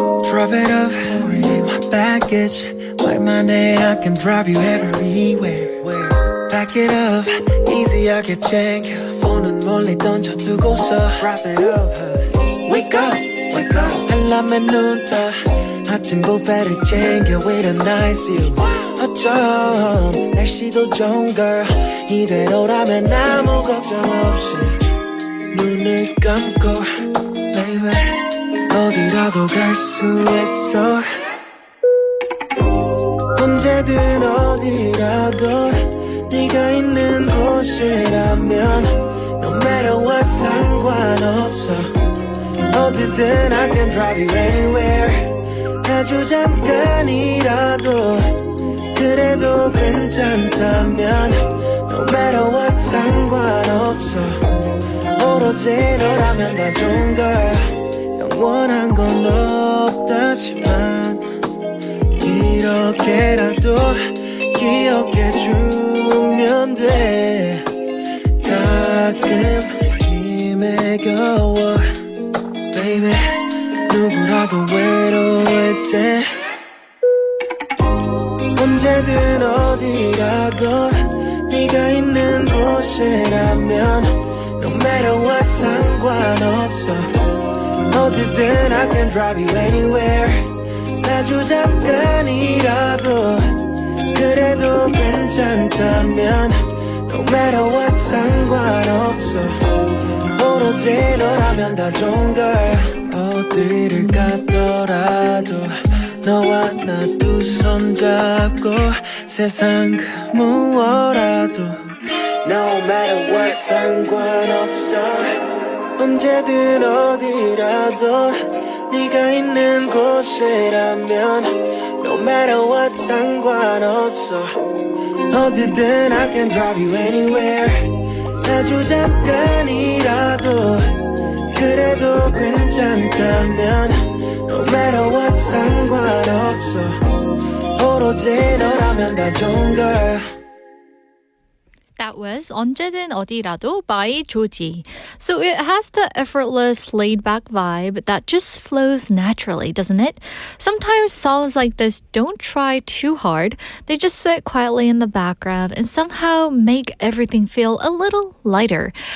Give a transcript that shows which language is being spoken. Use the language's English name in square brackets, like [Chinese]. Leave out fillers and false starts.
[English] Drop it up for you, my baggage. [Korean] 말만 해, [English] I can drive you everywhere. Back it up, easy I can check. [Korean] 폰은 멀리 던져두고서 [English] wrap it up. Wake up, wake up. [Korean] 알람에 눈 떠. 아침 뷔페를 챙겨 [English] with a nice view. [Korean] 어쩜 날씨도 좋은 girl. 이대로라면 아무 걱정 없이 눈을 감고 baby. 어디라도 갈 수 있어. 언제든 어디라도 네가 있는 곳이라면 [English] No matter what [Korean] 상관없어. 어디든 [English] I can drive you anywhere. [Korean] 아주 잠깐이라도 그래도 괜찮다면 [English] No matter what [Korean] 상관없어. 오로지 너라면 다 좋은 걸. 원한 건 없다지만 이렇게라도 기억해주면 돼. 가끔 힘에 겨워 baby. 누구라도 외로울 때 언제든 어디라도 네가 있는 곳이라면 [English] No matter what [Korean] 상관없어. 어디든 [English] I can drive you anywhere. [Korean] 아주 잠깐이라도 그래도 괜찮다면 [English] No matter what [Korean] 상관없어. 오로지 너라면 다 좋은 걸. 어디를 가더라도 너와 나 두 손 잡고 세상 그 무엇라도 [English] No matter what [Korean] 상관없어 언제든 어디라도 네가 있는 곳이라면 [English] No matter what [Korean] 상관없어 어디든 [English] I can drive you anywhere [Korean] 아주 잠깐이라도 그래도 괜찮다면 No matter what 상관없어 오로지 너라면 다 좋은 걸 [English] That was 언제든 어디라도 by 조지. So it has the effortless, laid-back vibe that just flows naturally, doesn't it? Sometimes songs like this don't try too hard. They just sit quietly in the background and somehow make everything feel a little lighter.